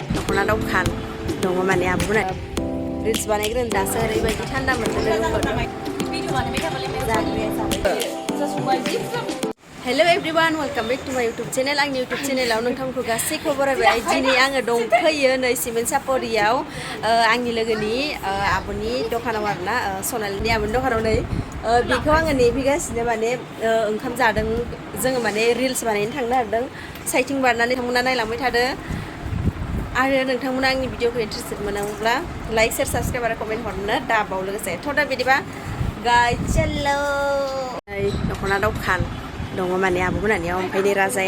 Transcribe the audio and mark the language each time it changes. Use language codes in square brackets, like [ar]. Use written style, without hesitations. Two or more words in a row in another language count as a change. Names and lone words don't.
[brx] दख'ना दखान दङ माने आब'मोना रिल्स बानायग्रोन दासो ओरैबायदि थान्दा मोनदों [en] hello everyone welcome back to my YouTube channel [brx] आंनि यूट्यूब चैनलाव नोंथांखौ गासैखौ बरायबाय दिनै आङो दंफैयो नै सिमेन्ट सापरियाव आंनि लोगोनि आब'नि दखानाव आरोना सनालिनि आब'नि दखानाव नै बेखौ आङो नेफैगासिनो माने ओंखाम जादों जोङो माने रिल्स बानायनो थांनो नागिरदों साइथिं बारनानै नोंथांमोना नायलांबाय थादो आरो नोंथांमोना आंनि भिडिअखौ इन्टारेस्टेड मोनोब्ला [en] like share subscribe [brx] आरो कमेन्ट हरनो दाबाव लोगोसे थ' दा बिदिबा गाइस चेल्लो दख'ना दखान दङ माने आब'मोनानियाव ओमफ्राय नै